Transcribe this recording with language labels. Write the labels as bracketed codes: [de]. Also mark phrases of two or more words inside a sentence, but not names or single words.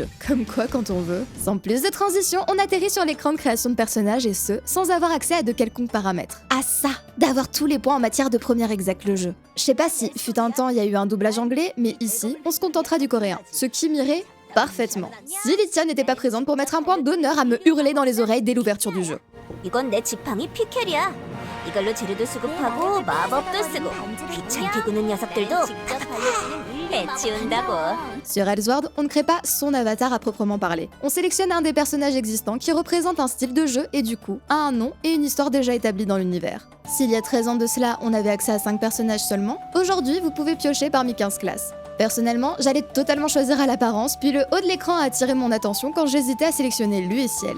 [fr] Comme quoi quand on veut. Sans plus de transition, on atterrit sur l'écran de création de personnages et ce, sans avoir accès à de quelconques paramètres. Ah ça, d'avoir tous les points en matière de première exec le jeu. Je sais pas si, fut un temps, il y a eu un doublage anglais, mais ici, on se contentera du coréen. Ce qui m'irait parfaitement. Si Lytia n'était pas présente pour mettre un point d'honneur à me hurler dans les oreilles dès l'ouverture du jeu. [ko] 이건 내 지팡이 피켈이야. 이걸로 재료도 수급하고 마법도 쓰고 귀찮게 구는 녀석들도 해치운다고. [fr] Sur Elseworld, on ne crée pas son avatar à proprement parler. On sélectionne un des personnages existants qui représente un style de jeu et du coup a un nom et une histoire déjà établie dans l'univers. S'il y a 13 ans de cela, on avait accès à 5 personnages seulement, aujourd'hui vous pouvez piocher parmi 15 classes. Personnellement, j'allais totalement choisir à l'apparence, puis le haut de l'écran a attiré mon attention quand j'hésitais à sélectionner lui et Ciel.